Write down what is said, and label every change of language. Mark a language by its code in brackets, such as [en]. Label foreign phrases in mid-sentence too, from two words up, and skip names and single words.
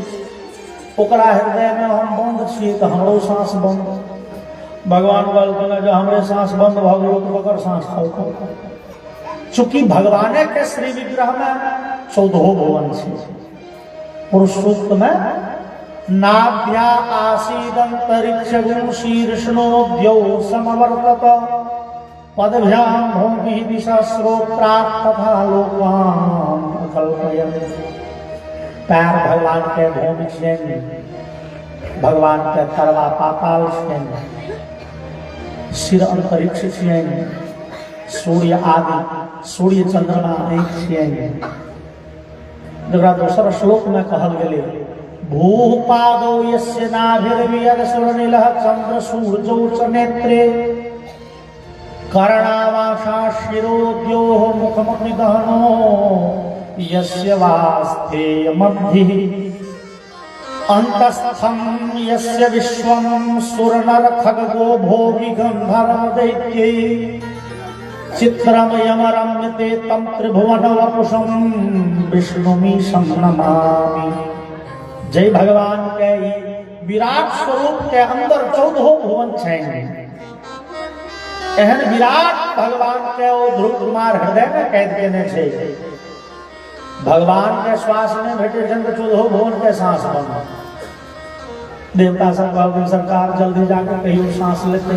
[mai] ओकरा हृदय में हम बंद छी तो हमरो सांस बंद। भगवान कहलखिन जो हमरे सांस बंद भ गेल तो ओकर सांस खोल। चूंकि भगवाने के श्री विग्रह में 14 भुवन छै। पुरुष सूक्त में [sa] नाभ्या आसीदंतरिक्षगुं शीर्षणोद्यौ समवर्तत पदभ्याम भूमि दिशस्रोत्रात् तथा लोकान् कल्पयन्। [mai] पैर भगवान के भूमि छियनि, भगवान के तरवा पाताल छियनि, सिर अंतरिक्ष छियनि, सूर्य आदि सूर्य चंद्रमा आँख छियनि। जकरा दोसर श्लोक में कहल गेलै [sa] भूपादो यस्य नाभिर्वियद सुरनीलः चंद्र सूर्यौ च नेत्रे कर्णावासा शिरोद्योः मुखमग्निदहनो यस्य वास्ते मध्यः अंतस्थं यस्य विश्वं सुरनर खगो भोगि गंधर्व दैत्यै चित्रमयमरम्यते तं त्रिभुवन वपुषं विष्णुमीशं नमामि। [mai] जय भगवान के विराट स्वरूप के अंदर 14 भुवन छनि। एहन विराट भगवान के ओ ध्रुव कुमार हृदय में कैद केने छै। भगवान के श्वास में भेटे जन 14 भुवन के सांस बंद। देवता सब कहलखिन सरकार जल्दी जाकर कहियो सांस लेते।